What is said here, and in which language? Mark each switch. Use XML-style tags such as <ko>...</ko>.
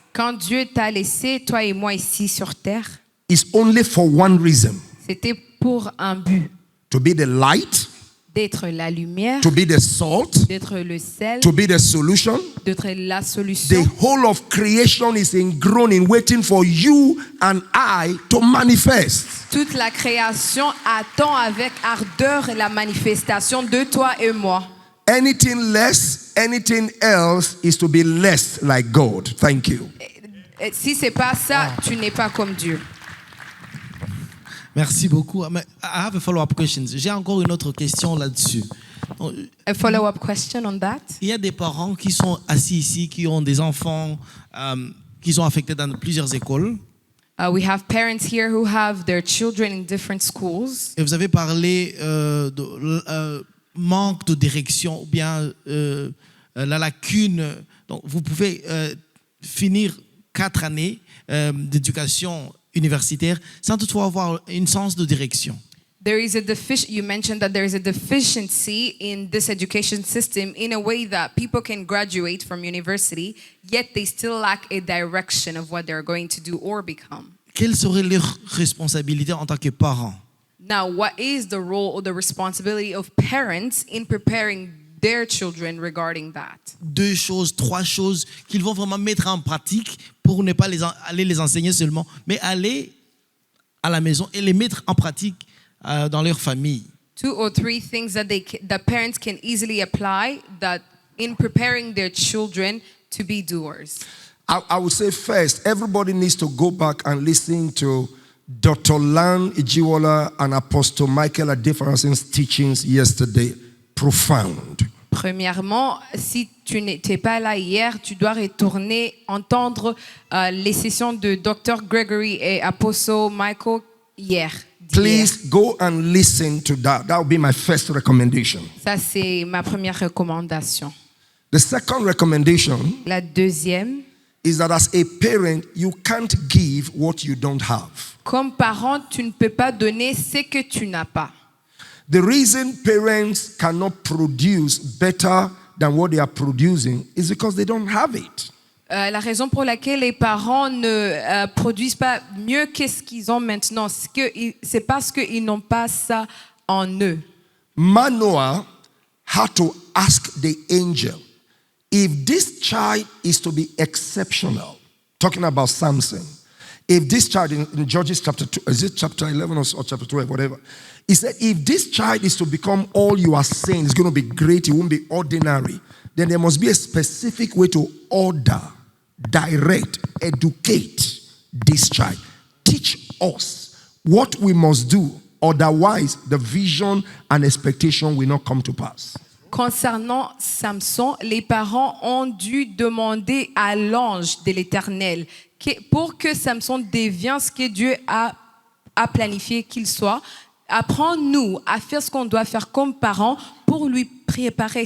<fr>Quand Dieu t'a laissé, toi et moi ici sur terre,</fr> <en>it's only for one reason.</en> <fr>c'était pour un but.</fr> <en>To be the light,</en> <fr>D'être la lumière,</fr> <en>to be the salt,</en> <fr>d'être le sel,</fr> <en>to be the solution.</en> <fr>d'être la</fr> <en>The</en> <fr>solution.</fr> <en>whole of creation is in groaning, waiting for you and I to manifest.</en> <fr>Toute la création attend avec ardeur la manifestation de toi et moi.</fr> <en>Anything less, anything else is to be less like God. Thank you.</en> <fr>Et si c'est pas ça, tu n'es pas comme Dieu. Merci beaucoup.</fr> <en>Mais I have a follow-up question.</en> <fr>J'ai encore une autre question là-dessus.</fr> <en>A follow-up question on that?</en> <fr>Il y a des parents qui sont assis ici, qui ont des enfants qui sont affectés dans plusieurs écoles.</fr> <en>We have parents here who have their children in different schools.</en> <fr>Et vous avez parlé de manque de direction ou bien la lacune. Donc, vous pouvez finir 4 années d'éducation universitaire sans toutefois avoir une sens de direction.</fr> <en>You mentioned that there is a deficiency in this education system in a way that people can graduate from university, yet they still lack a direction of what they're going to do or become.</en> <fr>Quelle serait leur responsabilité en tant que parents?</fr> <en>Now, what is the role or the responsibility of parents in preparing their children regarding that?</en> <fr>2 choses, 3 choses qu'ils vont vraiment mettre en pratique pour ne pas aller les enseigner seulement, mais aller à la maison et les mettre en pratique dans leur famille.</fr> <en>2 or 3 things that parents can easily apply that in preparing their children to be doers. I would say first, everybody needs to go back and listen to Dr. Lan Ijiwola and Apostle Michael Adefarason's teachings yesterday. Profound.</en> <fr>Premièrement, si tu n'étais pas là hier, tu dois retourner entendre les sessions de Dr. Gregory et Apostle Michael hier.</fr> <en>Please go and listen to that. That would be my first recommendation.</en> <fr>Ça, c'est ma première recommandation.</fr> <en>The second recommendation</en> <fr>La deuxième,</fr> <en>is that as a parent, you can't give what you don't have.</en> <fr>comme parent, tu ne peux pas donner ce que tu n'as pas.</fr> <en>The reason parents cannot produce better than what they are producing is because they don't have it.</en> <fr>La raison pour laquelle les parents ne produisent pas mieux que ce qu'ils ont maintenant, c'est parce qu'ils n'ont pas ça en eux.</fr> <en>Manoah had to ask the angel, if this child is to be exceptional, talking about Samson, if this child in Judges chapter 2, is it chapter 11 or chapter 12, whatever, he said, if this child is to become all you are saying, it's going to be great, it won't be ordinary, then there must be a specific way to order, direct, educate this child. Teach us what we must do, otherwise the vision and expectation will not come to pass.</en> <fr>Concernant Samson, les parents ont dû demander à l'ange de l'Éternel pour que Samson devienne ce que Dieu a planifié qu'il soit. Apprends-nous à faire ce qu'on doit faire comme parents pour lui préparer.</fr>